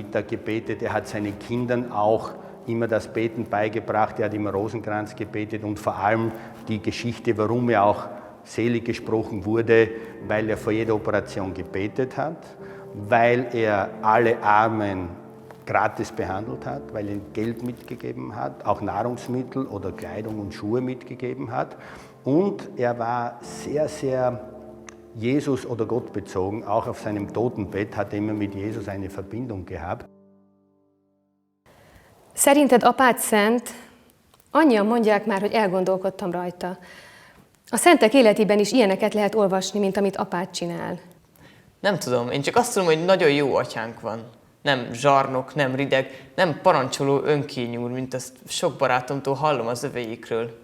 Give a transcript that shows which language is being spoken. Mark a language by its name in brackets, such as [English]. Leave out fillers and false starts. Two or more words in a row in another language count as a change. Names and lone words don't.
[German] Mittag gebetet, er hat seinen Kindern auch immer das Beten beigebracht, er hat immer Rosenkranz gebetet und vor allem die Geschichte, warum er auch selig gesprochen wurde, weil er vor jeder Operation gebetet hat, weil er alle Armen gratis behandelt hat, weil er Geld mitgegeben hat, auch Nahrungsmittel oder Kleidung und Schuhe mitgegeben hat. Und er war sehr, sehr Jesus- oder Gott bezogen. Auch auf seinem Totenbett hat er immer mit Jesus eine Verbindung gehabt. [Hungarian] Szerinted apád szent? Annyian mondják már, hogy elgondolkodtam rajta. A szentek életében is ilyeneket lehet olvasni, mint amit apád csinál. Nem tudom, én csak azt tudom, hogy nagyon jó atyánk van. Nem zsarnok, nem rideg, nem parancsoló önkényúr, mint azt sok barátomtól hallom az övéikről.